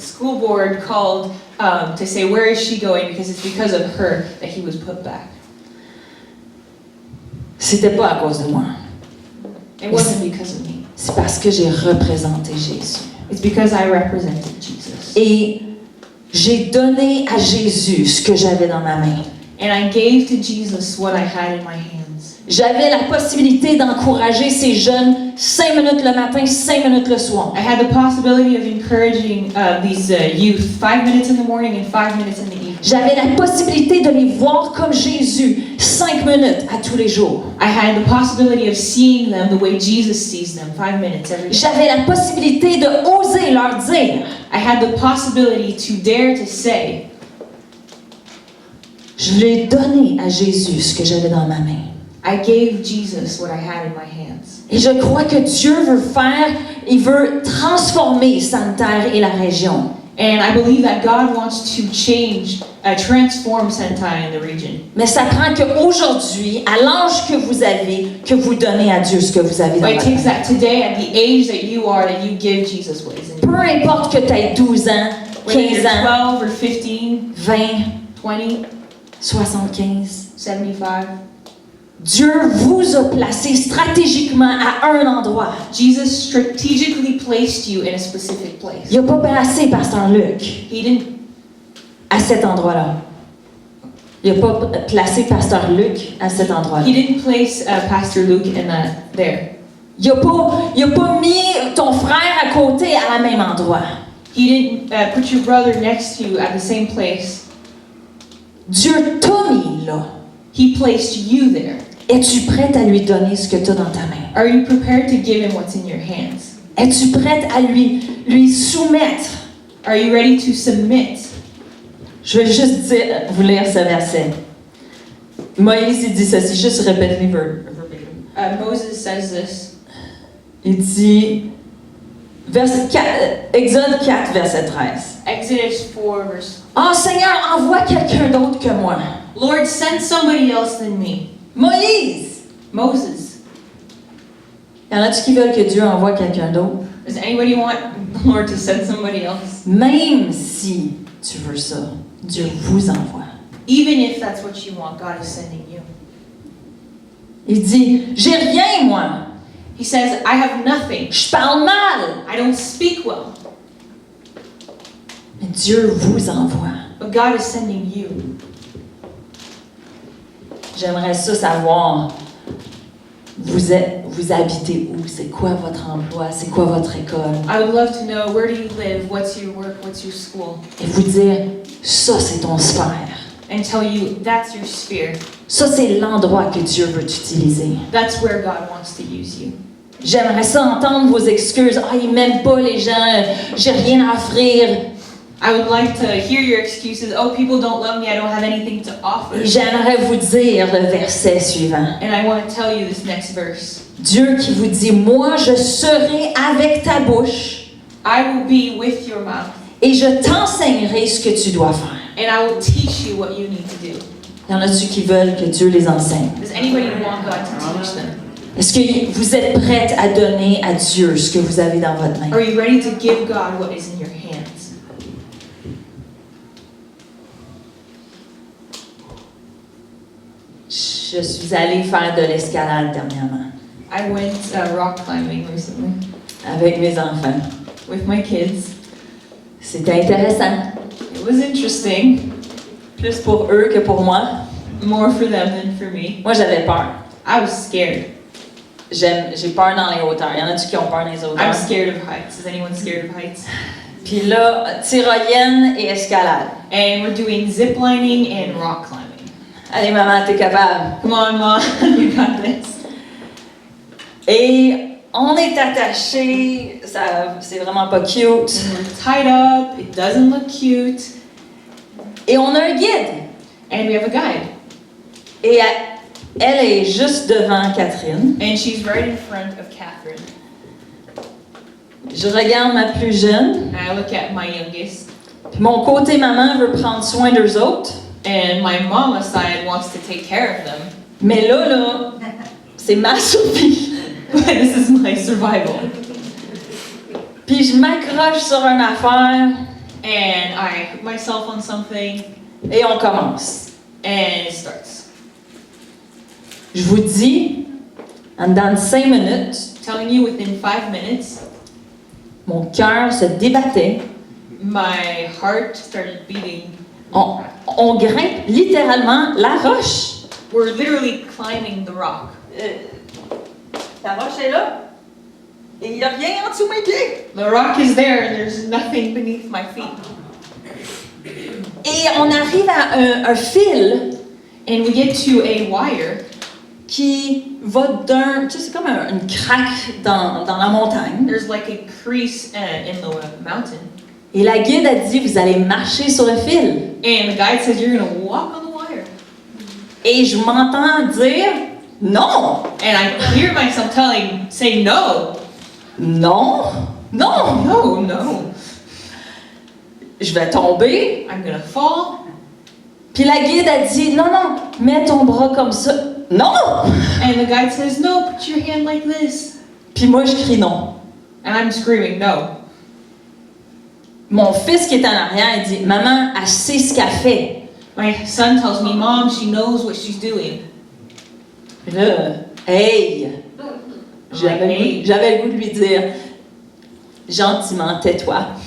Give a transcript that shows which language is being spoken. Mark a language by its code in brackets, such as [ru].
[en] school board called to say, where is she going? Because it's because of her that he was put back. [fr] C'était pas à cause de moi. [en] It wasn't because of me. [fr] C'est parce que j'ai représenté Jésus. [en] It's because I represented Jesus. [fr] Et j'ai donné à Jésus ce que j'avais dans ma main. [en] And I gave to Jesus what I had in my hands. [fr] J'avais la possibilité d'encourager ces jeunes 5 minutes le matin, 5 minutes le soir. [en] I had the possibility of encouraging these youth 5 minutes in the morning and 5 minutes in the evening. [fr] J'avais la possibilité de les voir comme Jésus 5 minutes à tous les jours. [en] I had the possibility of seeing them the way Jesus sees them 5 minutes every day. [fr] J'avais la possibilité de oser leur dire. [en] I had the possibility to dare to say, [fr] Je l'ai donné à Jésus ce que j'avais dans ma main. [en] I gave Jesus what I had in my hands. [fr] Et je crois que Dieu veut il veut transformer Santerre et la région. [en] And I believe that God wants to change, transform Sentai in the region. [fr] Mais ça prend qu'aujourd'hui, à l'âge que vous avez, que vous donnez à Dieu ce que vous avez dans [en] But it [fr] votre [en] takes [fr] main. [en] that today, at the age that you are, that you give Jesus what is in [fr] Peu [en] you. [fr] importe que tu aies 12 ans, [en] Whether [fr] 15 [en] you're [fr] ans, [en] 12 or 15, [fr] 20, [en] 20, [fr] 75, [en] 75. [fr] Dieu vous a placé stratégiquement à un endroit. [en] Jesus strategically placed you in a specific place. [fr] Il n'a pas placé Pasteur Luc [en] He didn't [fr] à cet endroit-là. Il n'a pas placé Pasteur Luc à cet endroit-là. [en] He didn't place Pastor Luke in that there. [fr] Il n'a pas mis ton frère à côté à la même endroit. [en] He didn't put your brother next to you at the same place. [fr] Dieu t'a mis là. [en] He placed you there. [fr] Es-tu prête à lui donner ce que tu as dans ta main? [en] Are you prepared to give him what's in your hands? [fr] Es-tu prête à lui soumettre? [en] Are you ready to submit? [fr] Je vais juste vous lire ce verset. Moïse, il dit ceci, juste répétez verbatim. [en] Moses says this. [fr] Il dit, Exode 4, verset 13. [en] Exodus 4 verse. [fr] Oh Seigneur, envoie quelqu'un d'autre que moi. [en] Lord, send somebody else than me. [fr] Moïse! [en] Moses. [fr] Y en a-tu qui veulent que Dieu envoie quelqu'un d'autre? [en] Does anybody want the Lord to send somebody else? [fr] Même si tu veux ça, Dieu vous envoie. [en] Even if that's what you want, God is sending you. [fr] Il dit, j'ai rien moi. [en] He says, I have nothing. [fr] Je parle mal. [en] I don't speak well. [fr] Mais Dieu vous envoie. [en] But God is sending you. [fr] J'aimerais ça savoir, vous habitez où? C'est quoi votre emploi? C'est quoi votre école? [en] I would love to know, where do you live? What's your work? What's your school? [fr] Et vous dire, ça c'est ton sphère. [en] And tell you, that's your sphere. [fr] Ça c'est l'endroit que Dieu veut utiliser. [en] That's where God wants to use you. [fr] J'aimerais ça entendre vos excuses. Ah, ils m'aiment pas les gens, j'ai rien à offrir. [en] I would like to hear your excuses. Oh, people don't love me. I don't have anything to offer. [fr] Et j'aimerais vous dire le verset suivant. [en] And I want to tell you this next verse. [fr] Dieu qui vous dit, moi je serai avec ta bouche [en] I will be with your mouth, [fr] et je t'enseignerai ce que tu dois faire. [en] and I will teach you what you need to do. [fr] Y en a-tu qui veulent que Dieu les enseigne? [en] Does anybody want God to teach them? [fr] Est-ce que vous êtes prête à donner à Dieu ce que vous avez dans votre main? [en] Are you ready to give God what is in your hands? [fr] Je suis allée faire de l'escalade dernièrement [en] I went rock climbing recently [fr] avec mes enfants. [en] with my kids. [fr] C'était intéressant, [en] It was interesting, [fr] plus pour eux que pour moi. [en] more for them than for me. [fr] Moi, j'avais peur. [en] I was scared. [fr] J'ai peur dans les hauteurs. Y en a-tu qui ont peur dans les [en] I'm [fr] hauteurs? [en] scared of heights. Is anyone scared of heights? [fr] Puis là, tyrolienne et escalade. [en] And we're doing zip lining and rock climbing. [fr] Allez, maman, t'es capable. [en] Come on, Mom, you got this. [fr] Et on est attachés. C'est vraiment pas cute. [en] And we're tied up. It doesn't look cute. [fr] Et on a un guide. [en] And we have a guide. [fr] Et elle est juste devant Catherine. [en] And she's right in front of Catherine. [fr] Je regarde ma plus jeune. [en] And I look at my youngest. [fr] Puis mon côté maman veut prendre soin d'eux autres. [en] And my mama side wants to take care of them. [fr] Mais là, c'est ma survie. [en] But this is my survival. [fr] Puis je m'accroche sur une affaire [en] And I hook myself on something. [fr] et on commence. [en] And it starts. [fr] Je vous dis, en dedans de 5 minutes, [en] Telling you within 5 minutes, [fr] mon cœur se débattait. [en] my heart started beating. [fr] On grimpe littéralement la roche. [en] We're literally climbing the rock. [fr] La roche est là. Et il n'y a rien en dessous de mes pieds. [en] The rock is there and there's nothing beneath my feet. [fr] Et on arrive à un fil [en] And we get to a wire [fr] qui va d'un... Tu sais, c'est comme une craque dans la montagne. [en] There's like a crease in the mountain. [fr] Et la guide a dit, vous allez marcher sur le fil. [en] And the guide says, you're going to walk on the wire. [fr] Et je m'entends dire, non, [en] And I hear myself say no. [fr] non, non. [en] No, no. [fr] je vais tomber. [en] I'm gonna fall. [fr] Puis la guide a dit, non, non, mets ton bras comme ça. Non! [en] And the guide says, no, put your hand like this. [fr] Puis moi, je crie non. [en] And I'm screaming, no. [fr] Mon fils qui est en arrière, il dit, maman, elle sait ce qu'elle fait. [en] My son tells me, Mom, she knows what she's doing. [fr] Puis là, hey! J'avais le goût de lui dire, gentiment, tais-toi.